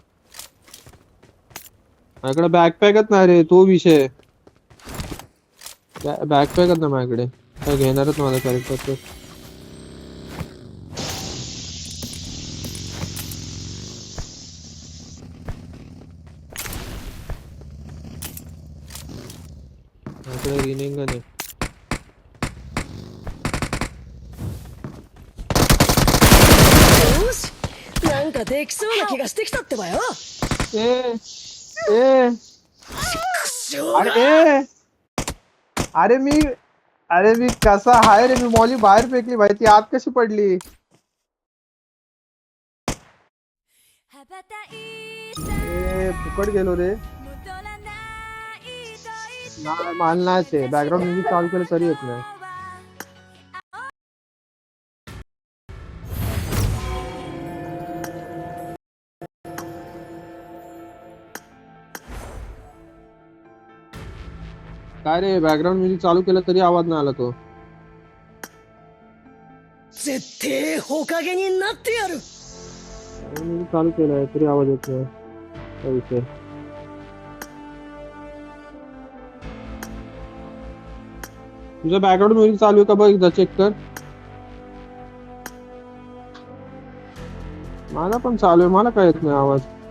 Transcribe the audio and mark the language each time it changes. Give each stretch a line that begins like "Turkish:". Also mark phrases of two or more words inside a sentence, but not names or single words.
Marathi: माझ्याकडे बॅकपॅकच नाही रे तो विषय बॅकपॅकच ना माझ्याकडे काय घेणारच माझा कॅरेक्टर माझ्याकडे रिनिंग नाही
Japanese: よし、なんかできそうな気がしてきたってばよ。 ए ए くしょうが。
Marathi: अरे अरे मी कसा हाय रे मी मॉली बाहेर फेकली भाई ती आत कशी पडली ए फुकट गेलो रे नाही मालनाच आहे
English: background music
Marathi: चालू केलं तरी येत नाही काय रे
English: background music
Marathi: चालू केलं तरी आवाज नाही आला तो
Japanese: 絶対ほかげになってやる。
Marathi: म्युझिक चालू केलंय तरी आवाज येत नाही काय विषय तुझं
English: background music
Marathi: चालू आहे का बघ एकदा चेक कर मला पण चालू आहे मला काय येत नाही आवाज